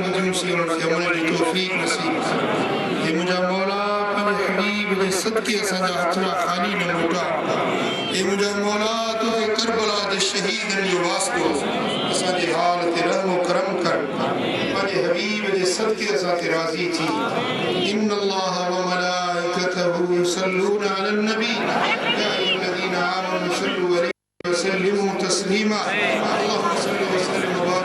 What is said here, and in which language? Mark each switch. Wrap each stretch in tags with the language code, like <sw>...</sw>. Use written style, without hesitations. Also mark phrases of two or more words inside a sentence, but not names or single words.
<sd>ॿुधियूं सी उन्हनि खे अमल जी तौफ़ीक़ नसीब कर हे मुंहिंजा मौला पंहिंजे हबीब जे सदके असांजा हथड़ा ख़ाली न मोटा हे मुंहिंजा मौला तोखे करबला जे शहीदनि जो वास्तो असांजे हाल ते रहम करम कर पंहिंजे हबीब जे सदके असां ते राज़ी थी</sd> <ar>إن الله وملائكته يصلون على النبي يا أيها الذين آمنوا صلوا عليه وسلموا تسليما اللهم صل وسلم</ar>